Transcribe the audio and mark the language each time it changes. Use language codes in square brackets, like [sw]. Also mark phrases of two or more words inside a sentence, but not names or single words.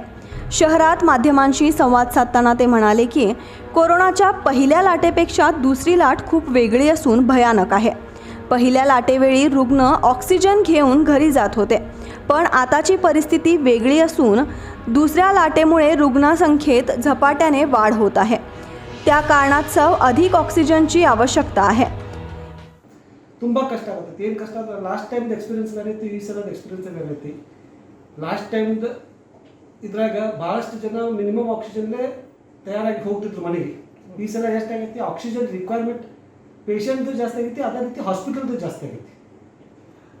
[mr] शहरात माध्यमांशी संवाद साधताना ते म्हणाले की कोरोनाच्या पहिल्या लाटेपेक्षा दुसरी लाट खूप वेगळी असून भयानक आहे. पहिल्या लाटेवेळी रुग्ण ऑक्सिजन घेऊन घरी जात होते, पण आताची परिस्थिती वेगळी असून दुसऱ्या लाटेमुळे रुग्णसंख्येत झपाट्याने वाढ होत आहे. त्या कारणास्तव अधिक ऑक्सिजनची आवश्यकता आहे. [kn] ತುಂಬ ಕಷ್ಟ ಆಗುತ್ತೆ. ಏನು ಕಷ್ಟ ಅಂದರೆ [en] last timedu experience [kn] ಬೇರೆ ಇತ್ತು, ಈ ಸಲದ ಎಕ್ಸ್ಪೀರಿಯನ್ಸ್ ಬೇರೆ ಐತಿ. [en] last timedu [kn] ಇದ್ರಾಗ ಭಾಳಷ್ಟು ಜನ [en] minimum oxygenne [kn] ತಯಾರಾಗಿ ಹೋಗ್ತಿದ್ರು ಮನೆಗೆ. ಈ ಸಲ ಎಷ್ಟಾಗೈತಿ [en] oxygen requirement patientdu [kn] ಜಾಸ್ತಿ ಆಗೈತಿ, ಅದೇ ರೀತಿ ಹಾಸ್ಪಿಟಲ್ದು ಜಾಸ್ತಿ ಆಗೈತಿ.